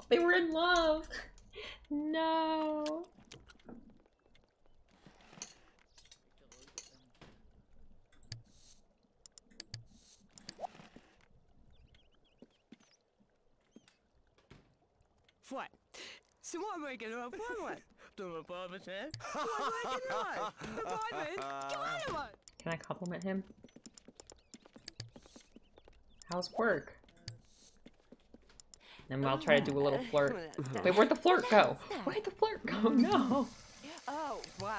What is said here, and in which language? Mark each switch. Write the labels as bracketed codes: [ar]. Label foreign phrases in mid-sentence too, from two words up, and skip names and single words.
[en] They were in love. No. What? [no] Så må man ikke nå på meg. Du må prøve til. [en] Can I compliment him? How's work? And I'll try to do a little flirt. Wait, where'd the flirt go? Where'd the flirt go? No. Oh, what